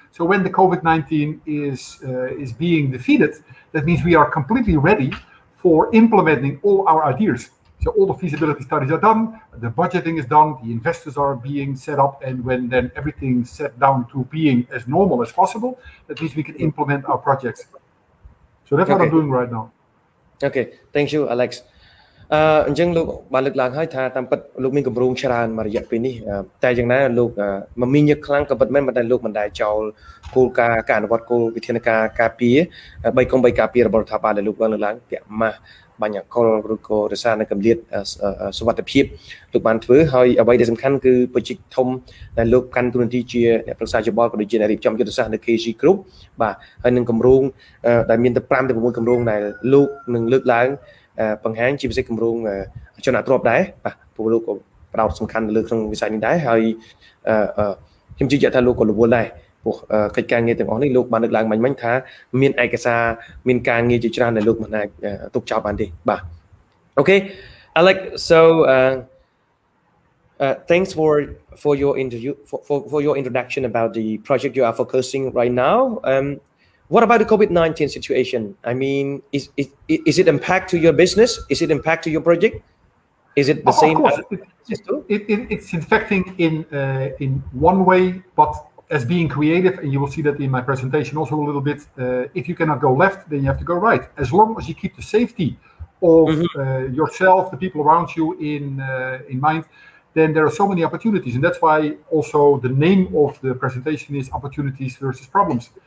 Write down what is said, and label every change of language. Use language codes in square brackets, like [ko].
[en] So when the COVID-19 is being defeated, that means we are completely ready for implementing all our ideas. So all the feasibility studies are done, the budgeting is done, the investors are being set up, and when then everything's set down to being as normal as possible, that means we can implement our projects. So that's what I'm doing right now. Okay, thank you Alex [km] អញ្ចឹងលោកបានលើកឡើងហើយថាតាមពិតលោកមានគម្រោងច្រើនមួយរយៈពេលនេះតែយ៉ាងណាលោកមមាញឹកខ្លាំងក៏ពិតមែនប៉ុន្តែលោកមិនដែលចោលគោលការណ៍ការអនុវត្តគោលវិធានការការពារ3កុំ3ការពាររបស់រដ្ឋាភិបាលដែលលោកបានលើកឡើងពាក់ម៉ាស់បាញ់អកុលឬក៏រសារនៅកម្រិត សុវត្ថិភាពលោកបានធ្វើហើយអ្វីដែលសំខាន់គឺប្រជាជនធំដែលលោកកាន់តួនាទីជាអ្នកប្រឹក្សាយោបល់ក៏ដូចជាអ្នករៀបចំយុទ្ធសាស្ត្រនៅ KG Group បាទហើយនឹងគម្រោងដែលមានទៅ5ទៅ6គម្រោងដែលលោកនឹងលើកឡើងបង្ហាញជាពិសេសគម្រោងជនអត្រាប់ដែរបាទពួកលោកក៏ផ្ដោតសំខាន់ទៅលើក្នុងវិស័យនេះដែរហើយ ខ្ញុំជឿជាក់ថាលោកក៏រវល់ដែរព្រោះកិច្ចការងារទាំងអស់នេះលោកបានលើកឡើងមិញថាមានឯកសារមានការងារជាច្រើនដែលលោកមិនអាចទុកចោលបានទេបាទ [en] Okay Alex so thanks for your interview for your introduction about the project you are focusing right now what about the COVID-19 situation? I mean, is it impact to your business? Is it impact to your project? Is it the same? Of course, it's infecting in one way, but as being creative, and you will see that in my presentation also a little bit. If you cannot go left, then you have to go right. As long as you keep the safety of yourself, the people around you in mind, then there are so many opportunities, and that's why also the name of the presentation is opportunities versus problems.